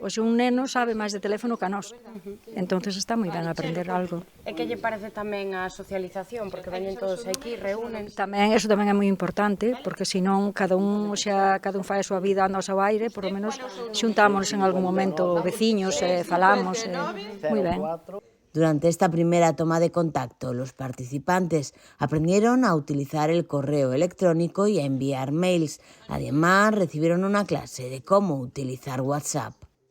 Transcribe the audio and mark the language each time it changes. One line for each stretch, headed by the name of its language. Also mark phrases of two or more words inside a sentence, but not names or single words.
Galician: Hoxe un neno sabe máis de teléfono que a nós, entonces está moi ben aprender algo. E que lle parece tamén a socialización, porque veñen todos aquí, reúnen? Tamén, eso tamén é moi importante, porque senón cada un fai a súa vida ando ao seu aire,
Spanish: por lo menos
Galician: xuntámonos en algún momento veciños e falamos, moi ben.
Spanish: Durante esta primera toma de contacto, los participantes aprendieron a utilizar el correo electrónico y a enviar mails. Además, recibieron una clase de cómo utilizar WhatsApp.